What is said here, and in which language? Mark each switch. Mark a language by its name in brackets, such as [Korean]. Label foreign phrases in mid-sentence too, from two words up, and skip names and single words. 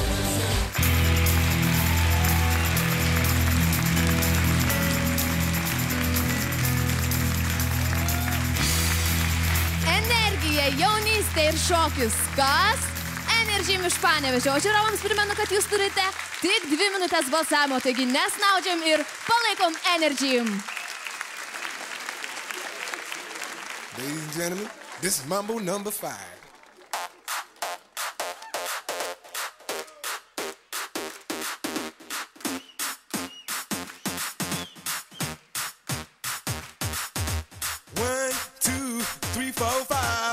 [Lithuanian] Energija, jaunystė ir šokis. Kas? Energy iš Panevėžio. O žiūrovams primenu, kad jūs turite tik 2 minutės balsavimo, taigi nesnaudžiam ir palaikom Energy. [English] Ladies and gentlemen, this is Mambo number 5. One, two, three, four, five.